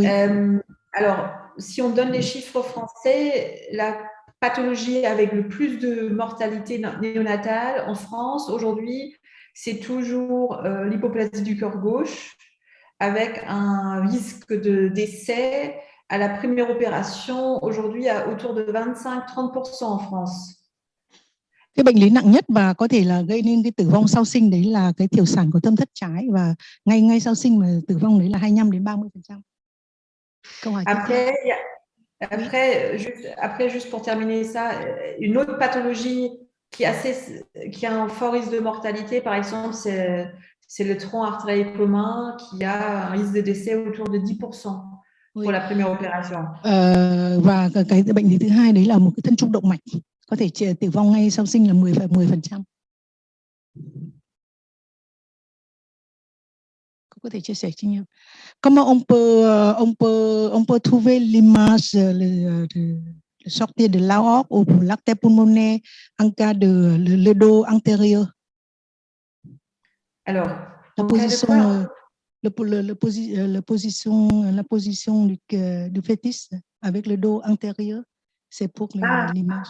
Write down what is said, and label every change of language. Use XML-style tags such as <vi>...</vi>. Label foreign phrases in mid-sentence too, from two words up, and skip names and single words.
<fr>Alors, si on donne les chiffres français, la pathologie avec le plus de mortalité néonatale en France aujourd'hui, c'est toujours l'hypoplasie du cœur gauche, avec un risque de décès à la première opération aujourd'hui à autour de 25-30% en France.</fr> <vi>Cái bệnh lý nặng nhất và có thể là gây nên cái tử vong sau sinh đấy là cái thiểu sản của tâm thất trái, và ngay sau sinh mà tử vong đấy là 25-30%. Câu hỏi tiếp theo.</vi> <fr>Après, juste pour terminer ça, une autre pathologie qui a un fort risque de mortalité, par exemple, c'est le tronc artériel commun qui a un risque de décès autour de 10% pour la première opération.</fr> <vi>Và cái bệnh lý thứ hai đấy là một cái thân trụ động mạch, có thể tử vong ngay sau sinh là 10%. Có thể chia sẻ cho nhau.</vi> <fr>Comment on peut trouver l'image de sortir de l'aorte ou pour l'artère pulmonaire en cas de le dos antérieur? Alors, la position du fœtus avec le dos antérieur, c'est pour l'image.</fr>